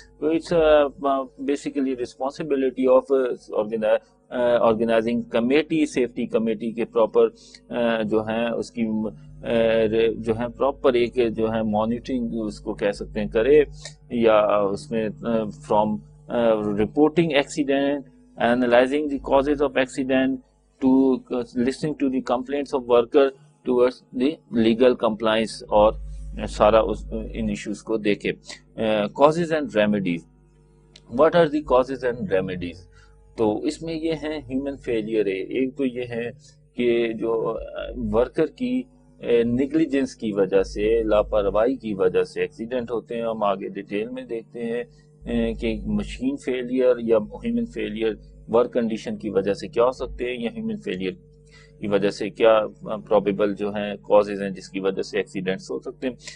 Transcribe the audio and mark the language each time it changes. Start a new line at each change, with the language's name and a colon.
Urdu: تو it's basically responsibility of organising committee, safety committee کے proper جو ہیں اس کی جو ہے پراپر ایک جو ہے مانیٹرنگ اس کو کہہ سکتے ہیں کرے, یا اس میں from
English: reporting accident, analyzing the causes of accident, to listening to the complaints of worker towards the legal compliance,
Urdu: اور سارا ان ایشوز کو دیکھے.
English: causes and remedies, what are the causes and remedies؟
Urdu: تو اس میں یہ ہے ہیومن فیلئر ہے. ایک تو یہ ہے کہ جو ورکر کی نیگلیجنس کی وجہ سے, لاپرواہی کی وجہ سے ایکسیڈنٹ ہوتے ہیں. ہم آگے ڈیٹیل میں دیکھتے ہیں کہ مشین فیلئر یا ہیومن فیلئر ورک کنڈیشن کی وجہ سے کیا ہو سکتے ہیں, یا ہیومن فیلئر کی وجہ سے کیا پروبیبل جو ہیں کازز ہیں جس کی وجہ سے ایکسیڈنٹس ہو سکتے ہیں.